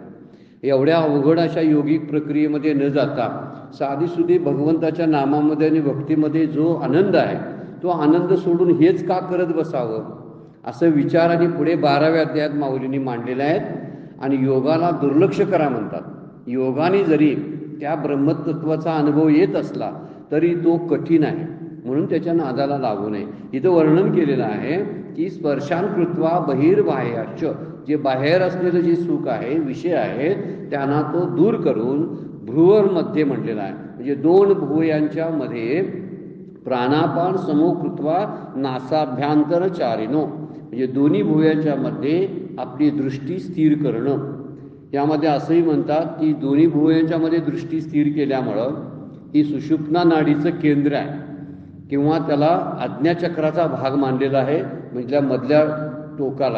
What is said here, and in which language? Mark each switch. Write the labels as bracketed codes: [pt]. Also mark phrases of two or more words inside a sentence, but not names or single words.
[mr] एवढ्या अवघड अशा योगिक प्रक्रियेमध्ये न जाता साधीसुधी भगवंताच्या नामामध्ये आणि भक्तीमध्ये जो आनंद आहे तो आनंद सोडून हेच का करत बसावं, असं विचाराने पुढे 12व्या अध्यायात माऊलींनी मांडलेले आहेत। आणि योगाला दुर्लक्ष करा म्हणतात। योगाने जरी त्या ब्रह्मतत्वाचा अनुभव येत असला तरी तो कठीण आहे, म्हणून त्याच्या नादाला लागू नये. इथं वर्णन केलेलं आहे की [sa] स्पर्शान कृत्वा बहिर्बाह्याच, [mr] जे बाहेर असलेलं जे सुख आहे, विषय आहे, त्यांना तो दूर करून भ्रुवरमध्ये म्हटलेला आहे. म्हणजे दोन भुवयांच्या मध्ये [sa] प्राणापान समो कृत्वा नासाभ्यांतरचारिणो, [mr] म्हणजे दोन्ही भुवयांच्या मध्ये आपली दृष्टी स्थिर करणं. यामध्ये असंही म्हणतात की दोन्ही भुवयांच्या मध्ये दृष्टी स्थिर केल्यामुळं ही सुषुप्ना नाडीचं केंद्र आहे, किंवा त्याला आज्ञाचक्राचा भाग मानलेला आहे, म्हणजे मधल्या टोकाला.